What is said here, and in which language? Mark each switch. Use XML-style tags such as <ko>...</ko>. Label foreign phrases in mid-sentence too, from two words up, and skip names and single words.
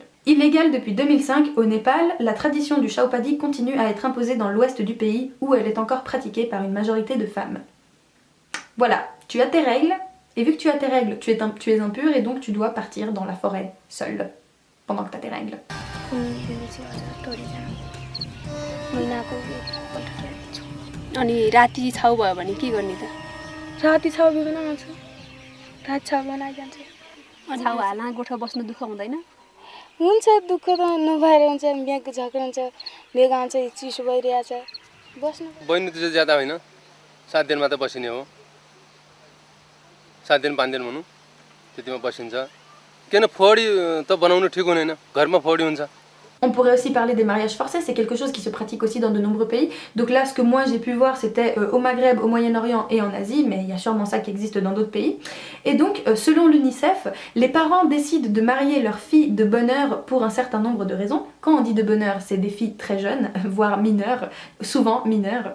<fr>Illégale depuis 2005 au Népal, la tradition du Shaupadi continue à être imposée dans l'ouest du pays où elle est encore pratiquée par une majorité de femmes. Voilà, tu as tes règles, et vu que tu as tes règles, tu es impure et donc tu dois partir dans la forêt seule pendant que tu as tes règles.</fr> <ne>अनि राति छाउ भयो भने के गर्ने त राति छाउ बिगन आउँछ रात छाउ बनाइजान्छ छाउ हाल्न गोठमा बस्नु दुःख हुँदैन हुन्छ दुःख त नभएर हुन्छ बिहाको झगडा हुन्छ बेग आउँछ चिसो भइरहेछ बस्नु बहिनी त ज्यादा होइन 7 दिन मात्र बसिने हो 7 दिन 5 दिन भन्नु त्यतिमा बसिन्छ किन फोडी त बनाउनु ठीक हुँदैन घरमा फोडी हुन्छ</ne> <fr>On pourrait aussi parler des mariages forcés, c'est quelque chose qui se pratique aussi dans de nombreux pays. Donc là, ce que moi j'ai pu voir, c'était au Maghreb, au Moyen-Orient et en Asie, mais il y a sûrement ça qui existe dans d'autres pays. Et donc, selon l'UNICEF, les parents décident de marier leurs filles de bonne heure pour un certain nombre de raisons. Quand on dit de bonne heure, c'est des filles très jeunes, voire mineures, souvent mineures.</fr>